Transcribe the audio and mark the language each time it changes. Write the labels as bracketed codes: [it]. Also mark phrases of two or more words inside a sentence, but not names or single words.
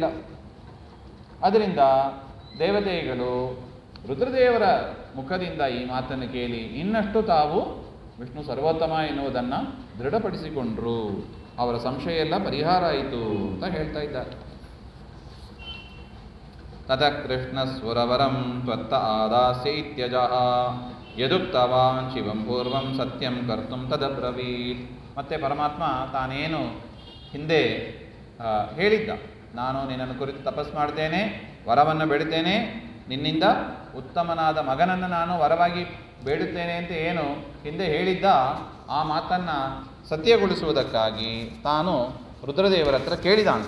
[kn] ಅದರಿಂದ ದೇವತೆಗಳು ರುದ್ರದೇವರ ಮುಖದಿಂದ ಈ ಮಾತನ್ನು ಕೇಳಿ ಇನ್ನಷ್ಟು ತಾವು ವಿಷ್ಣು ಸರ್ವೋತ್ತಮ ಎನ್ನುವುದನ್ನು ದೃಢಪಡಿಸಿಕೊಂಡ್ರು. ಅವರ ಸಂಶಯ ಎಲ್ಲ ಪರಿಹಾರ ಆಯಿತು ಅಂತ ಹೇಳ್ತಾ ಇದ್ದಾರೆ. [sa] ತತಃ ಕೃಷ್ಣಸ್ವರವರಂ ತ್ವತ್ತ ಆದಾಸ್ಯೈತ್ಯಜಃ ಯದುಕ್ತವಾನ್ ಶಿವಂ ಪೂರ್ವಂ ಸತ್ಯಂ ಕರ್ತುಂ ತದಬ್ರವೀತ್. [kn] ಮತ್ತೆ ಪರಮಾತ್ಮ ತಾನೇನು ಹಿಂದೆ ಹೇಳಿದ್ದ, ನಾನು ನಿನ್ನನ್ನು ಕುರಿತು ತಪಸ್ ಮಾಡ್ತೇನೆ, ವರವನ್ನು ಬೇಡುತ್ತೇನೆ, ನಿನ್ನಿಂದ ಉತ್ತಮನಾದ ಮಗನನ್ನು ನಾನು ವರವಾಗಿ ಬೇಡುತ್ತೇನೆ ಅಂತ ಏನು ಹಿಂದೆ ಹೇಳಿದ್ದ, ಆ ಮಾತನ್ನು ಸತ್ಯಗೊಳಿಸುವುದಕ್ಕಾಗಿ ತಾನು ರುದ್ರದೇವರ ಹತ್ರ ಕೇಳಿದ ಅಂತ.